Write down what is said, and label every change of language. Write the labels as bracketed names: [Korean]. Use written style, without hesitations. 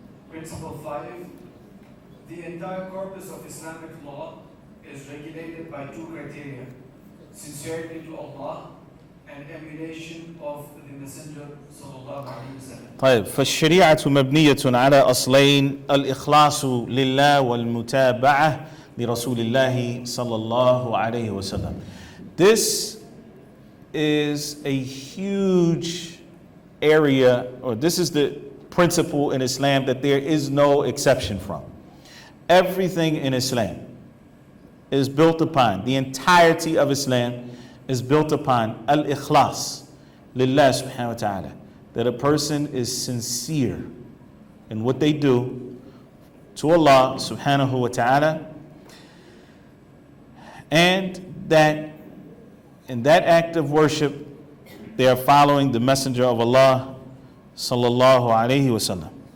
[English] Principle 5. The entire corpus of Islamic law is regulated by two criteria: sincerity to Allah and emulation of the Messenger sallallahu alaihi wasallam. [Arabic] طيب فالشريعة مبنية على أصلين الإخلاص لله والمتابعة لرسول الله صلى الله عليه وسلم. [English] This is a huge area, or this is the principle in Islam that there is no exception from. Everything in Islam is built upon, the entirety of Islam is built upon al-ikhlas lillah subhanahu wa ta'ala, that a person is sincere in what they do to Allah subhanahu wa ta'ala, and that in that act of worship they are following the Messenger of Allah sallallahu alaihi wasallam.